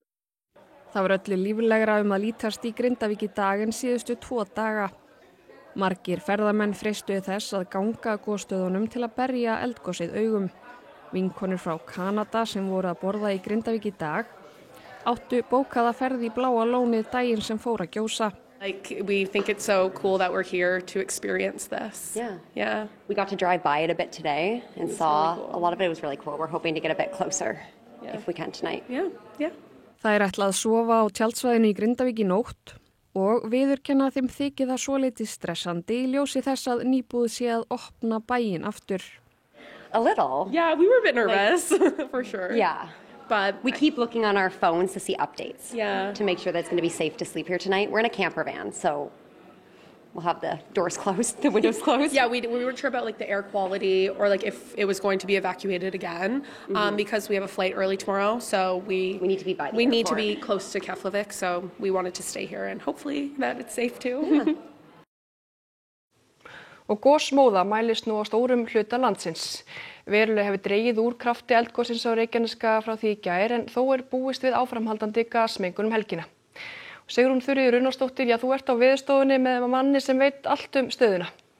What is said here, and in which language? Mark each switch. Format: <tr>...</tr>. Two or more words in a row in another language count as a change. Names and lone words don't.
<is>Það var öllu líflegra að lítast í Grindavík í dag en síðustu 2 daga. Margir ferðamenn freistuðu þess að ganga að gosstöðunum til að berja eldgosið augum. Vinkonur frá Kanada sem voru að borða í Grindavík í dag áttu bókaða ferð í Bláa lónið daginn sem fór að gjósa.</is> <en>We think it's so cool that we're here to experience this. Yeah. We got to drive by it a bit today and saw really cool. A lot of it was really cool. We're hoping to get a bit closer if we can tonight. Yeah.</en> <is>Það ætlað að sofa á tjaldsvæðinu í Grindavík í nótt og viðurkenna þeim þykir það svolítið stressandi í ljósi þess að nýbúið sé að opna bæinn aftur.</is> <en>A little. Yeah, we were a bit nervous, for sure. Yeah. But we keep looking on our phones to see updates. Yeah. To make sure that it's going to be safe to sleep here tonight. We're in a camper van, so we'll have the doors closed, the windows closed. Yeah, we weren't sure about the air quality or if it was going to be evacuated again, because we have a flight early tomorrow. So we need to be by the We need to airport. be close to Keflavik, so we wanted to stay here and hopefully that it's safe too. Yeah.</en> <is>Og gosmóða mælist nú á stórum hluta landsins. Verulega hefur dregið úr krafti eldgosins á Reykjaneska frá því í gær en þó búist við áframhaldandi gasmengun helgina. Sigrún Þuríður Runnarsdóttir, þú ert á veðurstofunni með manni sem veit allt stöðuna.</is>